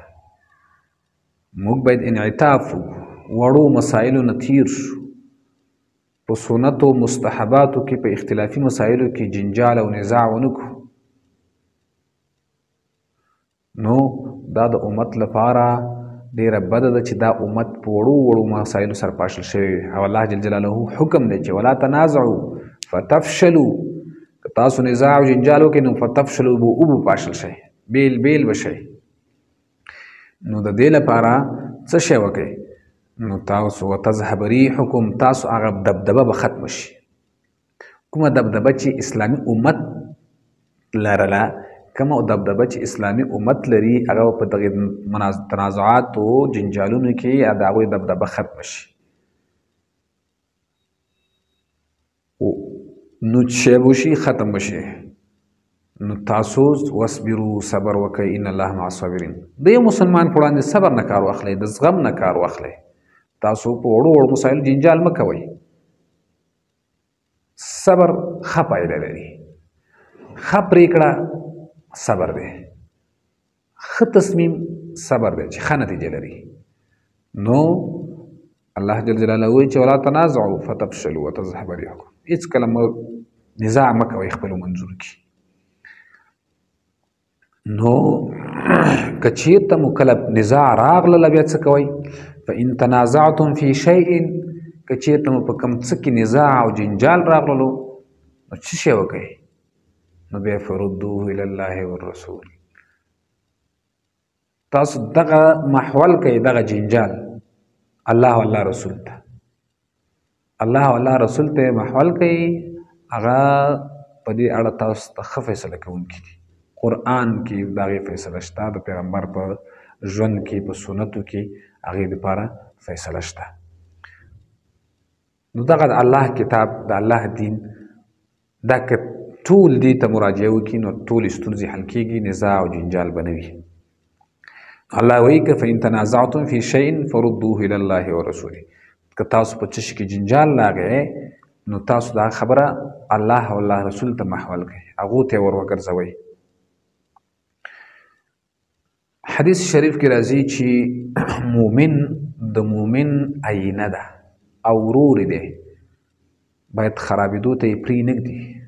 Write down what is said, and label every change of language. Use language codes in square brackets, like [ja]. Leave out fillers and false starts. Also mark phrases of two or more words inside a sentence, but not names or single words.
[ps] موږ باید انعطاف وړو مسایلو نه تیر شو، په سنتو مستحباتو کې په اختلافي مسایلو کې جنجال او نزاع ونه کړو. نو دا د امت لپاره ډیره بده ده چې دا امت په وړو وړو مسایلو سره پاشل شوی وي. او [ar] الله جل جلاله [ps] حکم دی چې [ar] ولا تنازعوا فتفشلوا، [ps] که تاسو نزاع او جنجال وکړئ نو فتفشلوا به او پاشل شئ، بیل بیل به شئ. نو د دې لپاره څه شی وکړئ؟ نو تاسو [ar] وتذهب ریحکم، [ps] تاسو هغه دبدبه به ختم شي. کومه دبدبه چې اسلامي امت لرله، کومه دبدبه چې اسلامي امت لري، هغه په دغه تنازعاتو جنجالونو کې د هغوی دبدبه ختم شي. نو چې وشي ختم بشي. نو تاسو وصبرو، صبر وکئ، [ar] ان الله مع الصابرین. [ps] د یو مسلمان په وړاندې صبر نه کار واخلئ، د زغم نه کار واخلئ. تاسو په وړو وړو مسایلو جنجال مه کوئ. صبر ښه پایله لري، ښه پرېکړه صبر دی، ښه تصمیم صبر دی چې ښه نتیجه لري. نو [ar] الله جل جلاله [ps] وایي چې [ar] ولا تنازعوا فتفشلوا وتذهب ريحكم. [ps] هېڅکله نزاع مه کوئ خپلو منځونو کې. نو که چېرته مو کله نزاع راغله بیا څه کوئ؟ [ar] فإن تنازعتم في شيء، [ps] که چېرته مو په کوم څه کې نزاع او جنجال راغللو نو څه شی وکئ؟ [ar] نو بیا فردوه الی الله والرسول. [ps] تاسو دغه محول کوئ، دغه جنجال الله او الله رسول ته، الله او الله رسول ته محول کوئ. هغه په دې اړه تاسو ته ښه فیصله کوونکي دي. قرآن کې د هغې فیصله شته، د پیغمبر په ژوند کې په سنتو کې هغې دپاره فیصله شته. نو دغه د الله کتاب، د الله دین، دا که ټول دې ته مراجعه وکړي نو ټولې ستونزې حل کېږي، نزاع او جنجال به نه وي. الله وایي که [ar] فإن تنازعتم في شيء فردوه إلى الله ورسوله. [ps] که تاسو په څه شي کې جنجال راغی نو تاسو دا خبره الله او الله رسول ته محول کړئ، هغو ته یې ور وګرځوئ. حدیث شریف کې راځي چې مؤمن د مؤمن آینه ده او ورور دی، باید خرابېدو ته یې پرېنږدي.